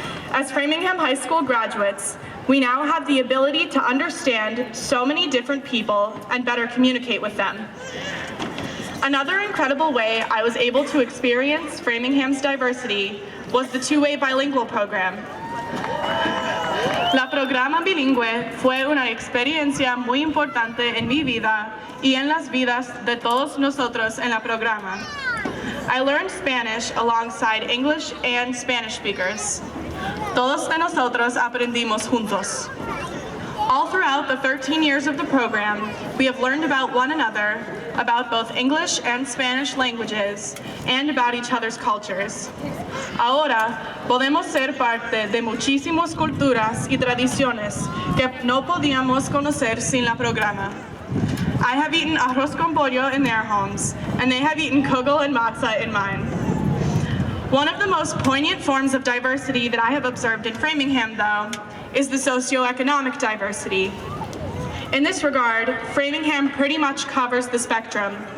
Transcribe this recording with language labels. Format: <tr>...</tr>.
<en>As Framingham High School graduates, we now have the ability to understand so many different people and better communicate with them. Another incredible way I was able to experience Framingham's diversity was the two-way bilingual program.</en> <es>La programa bilingüe fue una experiencia muy importante en mi vida y en las vidas de todos nosotros en la programa.</es> <en>I learned Spanish alongside English and Spanish speakers.</en> <es>Todos de nosotros aprendimos juntos.</es> <en>All throughout the 13 years of the program, we have learned about one another, about both English and Spanish languages, and about each other's cultures.</en> <es>Ahora, podemos ser parte de muchísimas culturas y tradiciones que no podíamos conocer sin la programa.</es> <en>I have eaten arroz con pollo in their homes, and they have eaten kugel and matzah in mine. One of the most poignant forms of diversity that I have observed in Framingham, though, is the socioeconomic diversity. In this regard, Framingham pretty much covers the spectrum.</en>